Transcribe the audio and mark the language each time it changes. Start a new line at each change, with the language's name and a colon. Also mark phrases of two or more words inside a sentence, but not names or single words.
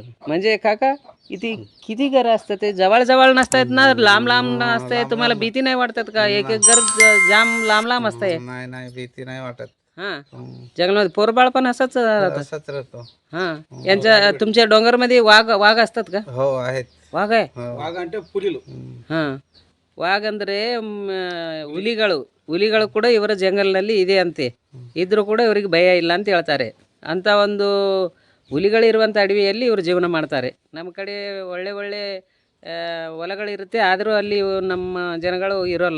Marathi: म्हणजे काका किती घर असतं ते? जवळ जवळ नसतायत ना, लांब लांब असतंय? तुम्हाला भीती नाही वाटतात का? एक एक घर जाम लांब लांब असतंय. नाही भीती नाही वाटत. हा, जंगलामध्ये पोरबाळ पण असंच राहतात. असंच राहतो. हा, यांच्या तुमच्या डोंगरमध्ये वाघ असतात का? हो आहेत.
Kannada: ವಾಘ
Telugu: ವಾಘ అంటే పులిలు.
Kannada: ಹಾಂ, ವಾಘ ಅಂದರೆ ಹುಲಿಗಳು ಕೂಡ ಇವರ ಜಂಗಲ್ನಲ್ಲಿ ಇದೆ ಅಂತೆ. ಇದ್ರೂ ಕೂಡ ಇವರಿಗೆ ಭಯ ಇಲ್ಲ ಅಂತ ಹೇಳ್ತಾರೆ. ಅಂಥ ಒಂದು ಹುಲಿಗಳಿರುವಂಥ ಅಡವಿಯಲ್ಲಿ ಇವರು ಜೀವನ ಮಾಡ್ತಾರೆ. ನಮ್ಮ ಕಡೆ ಒಳ್ಳೆ ಒಳ್ಳೆ ಹೊಲಗಳಿರುತ್ತೆ, ಆದರೂ ಅಲ್ಲಿ ನಮ್ಮ ಜನಗಳು ಇರೋಲ್ಲ.